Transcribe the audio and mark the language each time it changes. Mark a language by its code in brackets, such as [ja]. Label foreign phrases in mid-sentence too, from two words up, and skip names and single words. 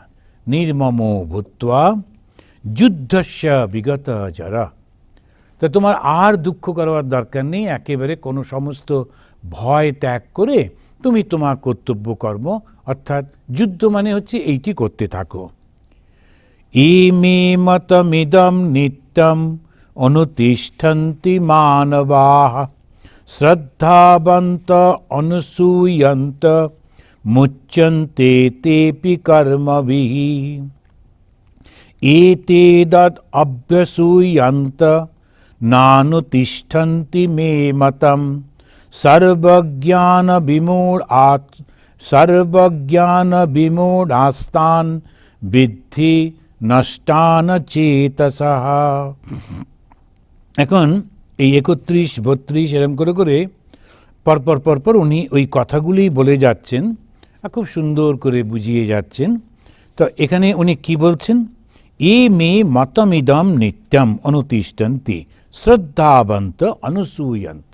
[sa] নির্মম ভূত্বা যুদ্ধস্য বিগত জরা। [bn] তা তোমার আর দুঃখ করার দরকার নেই, একেবারে কোনো সমস্ত ভয় ত্যাগ করে তুমি তোমার কর্তব্য কর্ম, অর্থাৎ যুদ্ধ মানে হচ্ছে এইটি করতে থাকো। [sa] ইমে মতমিদম নিত্যম অনুতিষ্ঠন্তি মানবাঃ শ্রদ্ধাবন্ত অনুসূয়ন্ত মুচ্যন্তে তেপি কর্মভিঃ এতেদৎ অভ্যসূয়ন্ত নানুতিষ্ঠন্তি মে মতম সর্বজ্ঞান বিমূঢ়াস্তান বিদ্ধি নষ্টান চেতসঃ। [bn] এখন এই 31, 32 এরম করে করে পরপর উনি ওই কথাগুলি বলে যাচ্ছেন, আর খুব সুন্দর করে বুঝিয়ে যাচ্ছেন। তো এখানে উনি কি বলছেন? [sa] এ মে মতমিদম নিত্যম অনুতিষ্ঠন্তি শ্রদ্ধাবন্ত অনুসূয়ন্ত।